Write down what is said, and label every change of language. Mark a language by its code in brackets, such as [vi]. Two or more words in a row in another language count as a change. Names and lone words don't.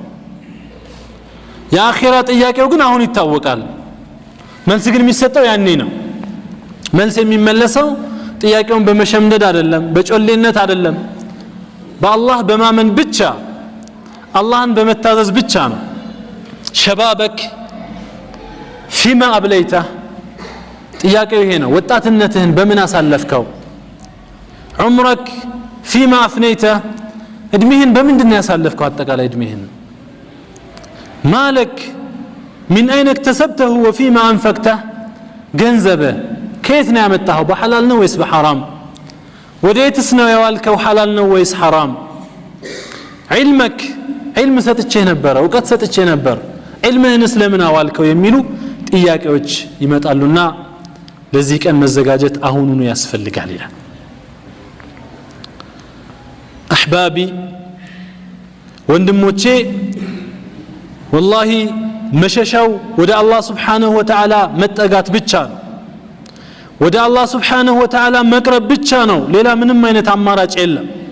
[am] የአኺራ ጥያቄው ግን አሁን ይታወቃል መልስ ግን የሚሰጠው ያኔ ነው መልስ የሚመለሰው ጥያቄውን በመሸምደድ አይደለም በጮሌነት አይደለም በአላህ በማመን ብቻ አላህን በመታዘዝ ብቻ ነው [ar] شبابك فيما أبليته [am] ጥያቄው ይሄ ነው ወጣትነትህን በምን አሳለፍከው [ar] عمرك فيما أفنيته [am] እድሜህን በምንድነው ያሳለፍከው አጠቃላይ እድሜህን [ar] مالك من أين اكتسبته وفيما أنفقته [am] ገንዘብህ ከየት ነው ያመጣኸው በሐላል ነው ወይስ በሐራም ወዴትስ ነው ያዋልከው ሐላል ነው ወይስ ሐራም [ar] علمك علم [am] ሰጥቼህ ነበር ዕውቀት ሰጥቼህ ነበር علምህንስ ለምን አዋልከው የሚሉ ጥያቄዎች ይመጣሉና ለዚህ ቀን መዘጋጀት አሁኑኑ ያስፈልጋል ይላል احبابي ወንድሞቼ والله መሸሻው ወደ አላህ [ar] سبحانه وتعالى [am] መጠጋት ብቻ ነው ወደ አላህ [ar] سبحانه وتعالى [am] መቅረብ ብቻ ነው ሌላ ምንም አይነት አማራጭ የለም